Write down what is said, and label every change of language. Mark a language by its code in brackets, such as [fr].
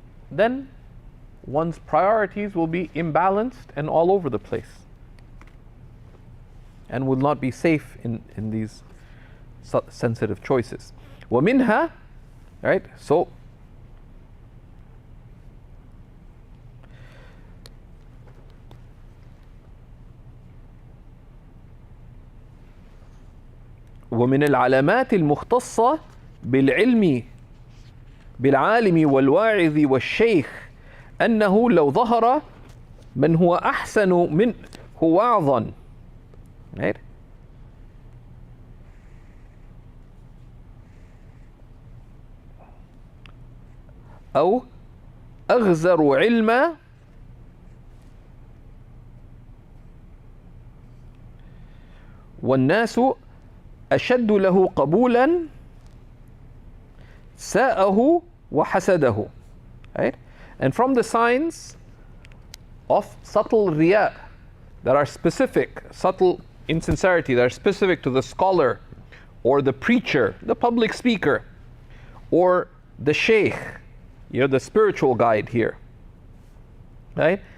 [en] then one's priorities will be imbalanced and all over the place, and will not be safe in these sensitive choices. [ar] وَمِنْهَا, [en] right? So, [ar] ومن العلامات المختصة بالعلم بالعالم والواعظ والشيخ أنه لو ظهر من هو أحسن منه وعظا، [en] right? [ar] أو أغزر علما والناس أشد له قبولا ساءه وحسده، [en] right? And from the signs of subtle riya that are specific, subtle insincerity that are specific to the scholar or the preacher, the public speaker, or the shaykh, the spiritual guide here, right?